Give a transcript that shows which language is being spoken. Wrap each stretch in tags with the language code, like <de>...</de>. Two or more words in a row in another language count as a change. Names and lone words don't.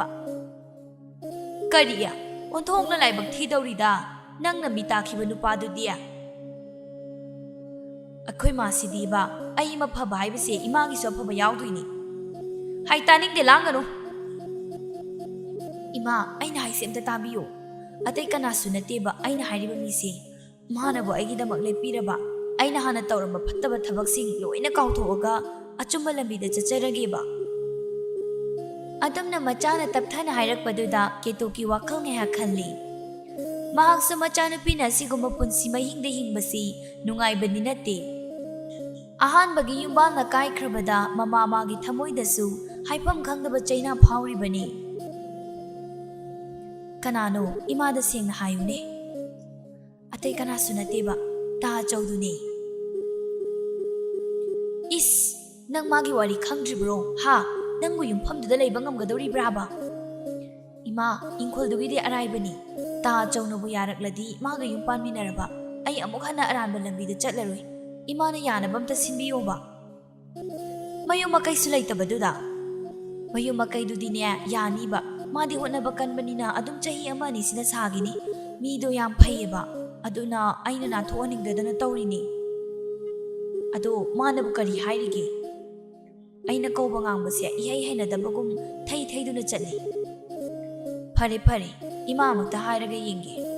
<mni>Kariya onthongna laibak thidawrida nangna mitakhiba nupadu dia. Akhoi ma sidiba ai ma phaba haibase imagi so phaba yawduini. Hai taning de langanu. Ima aina haise amta tabiyo. Atai kana sunateba aina hairiba mise. Manabo aigidamak lepiraba. Aina hana tawramba phattaba thabaksing loina kauthoga achumba lambida chacharageba. Adamna machana tapthana hairakpaduda Ketoki wakhal ngeha khalli. Mahak sa machanupina siguma punsi mahingda hingbasi nungaibani nate. Ahanbagi yumbangna kaikhrabada mama magi thamoidasu haifam khangdaba chaina phawribani. Kanano imada sengna hayune. Atai kana sunateba ta chawduni. Is nang magi wari khangdribro ha nangbu yumphamduda leiba ngamgadoribra ba. Ima ingkholdugidi araibani ta chawnabu yarakladi maga yumpanminaraba ai amuk hana aranba lambida chatlaroi. Imana yanabamta sinbiyo ba. Mayum makai sulay tabaduda. Mayum makai dudine yani ba ꯃꯥꯗꯤ ꯍꯣꯠꯅꯕ ꯀꯟꯕꯅꯤꯅ ꯑꯗꯨꯝ ꯆꯍꯤ ꯑꯃ ꯑꯅꯤꯁꯤꯗ ꯁꯥꯒꯤꯅꯤ ꯃꯤꯗꯣ ꯌꯥꯝ ꯐꯩꯌꯦꯕ ꯑꯗꯨꯅ ꯑꯩꯅ ꯅꯥꯟꯊꯣꯛꯍꯟꯅꯤꯡꯗꯗꯅ ꯇꯧꯔꯤꯅꯤ ꯑꯗꯣ ꯃꯥꯅꯕꯨ ꯀꯔꯤ ꯍꯥꯏꯔꯤꯒꯦ ꯑꯩꯅ ꯀꯧꯕ ꯉꯥꯡꯕꯁꯦ ꯏꯍꯩ ꯍꯩꯅꯗꯕꯒꯨꯝ ꯊꯩ ꯊꯩꯗꯨꯅ ꯆꯠꯂꯤ ꯐꯔꯦ ꯐꯔꯦ ꯏꯃꯥ ꯑꯃꯨꯛꯇ ꯍꯥꯏꯔꯒ ꯌꯦꯡꯒꯦ</mni>